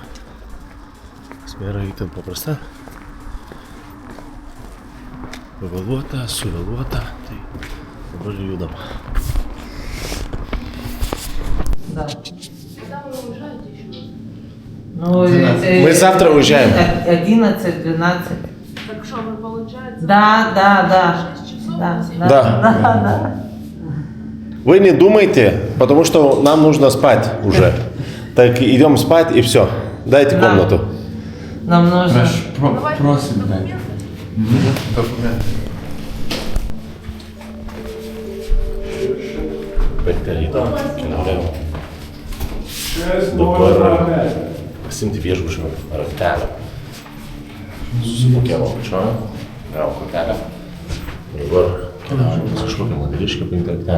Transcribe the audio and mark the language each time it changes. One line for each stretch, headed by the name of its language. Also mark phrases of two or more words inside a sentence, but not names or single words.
Lithuanian: Esmė yra itin paprasta, pavėluota, suvėluota, tai dabar judam.
Russian: Да. Ну, Мы завтра уезжаем. 11-12. Так что, мы получается? Да. 6 часов? Да. 7? Да. Вы не думайте, потому что нам нужно спать уже. Так идем спать и все. Дайте Да. комнату. Нам нужно. Просим, да. Документы. Документы.
Lithuanian: Dabar pasimti viešbučio ratelę. Susimokėjau apačioje, gavau kortelę. Dabar keliaujame pas kažkokią moteriškę paimti ratelę.